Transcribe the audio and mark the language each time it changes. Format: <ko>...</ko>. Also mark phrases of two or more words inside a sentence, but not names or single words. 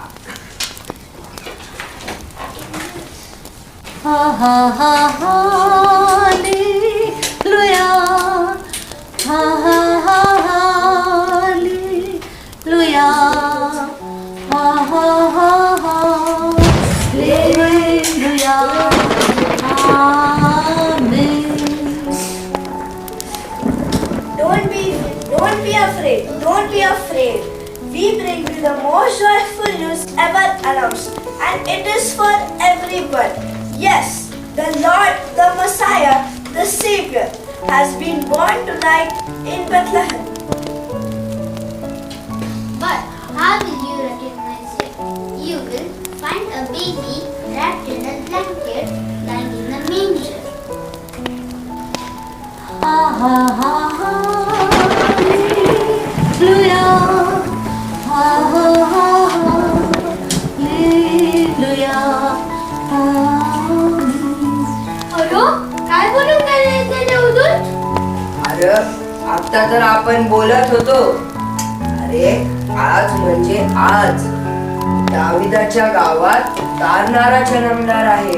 <en>ha ha ha hallelujah, ha ha ha hallelujah, ha ha ha hallelujah, amen. Don't be afraid. Don't be afraid. We bring you the most joyful news ever announced, and it is for everyone. Yes, the Lord, the Messiah, the Savior, has been born tonight in Bethlehem. But how will you recognize it? You will find a baby wrapped in a blanket lying in a manger. Ha ha ha hallelujah, ha ha ha hallelujah, amen.</en> <mr>अरो काय बोलून गेले ते देवदूत? अरे आता तर आपण बोलत होतो. अरे आज म्हणजे आज दाविदाच्या गावात तारणारा जन्मणार आहे.</mr>